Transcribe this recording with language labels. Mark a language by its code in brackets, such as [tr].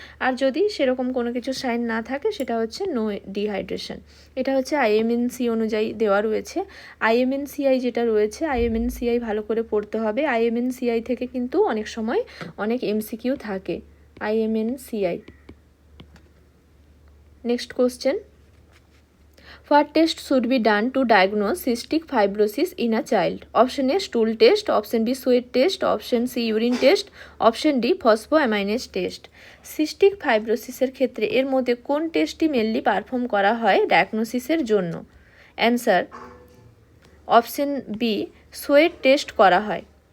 [bn] আর যদি সেরকম কোনো কিছু সাইন না থাকে সেটা হচ্ছে নো ডিহাইড্রেশন। এটা হচ্ছে IMNC অনুযায়ী দেওয়া রয়েছে। IMNCI যেটা রয়েছে, IMNCI ভালো করে পড়তে হবে। IMNCI থেকে কিন্তু অনেক সময় অনেক MCQ থাকে। IMNCI। [en] Next question, what test should be done to diagnose cystic fibrosis in a child? Option A stool test, option B sweat test, option C urine test, option D phosphoaminase test. [bn] Cystic ফাইব্রোসিসের ক্ষেত্রে এর মধ্যে কোন টেস্টটি mainly perform করা হয় ডায়াগনোসিসের জন্য? Answer option B sweat test করা হয়।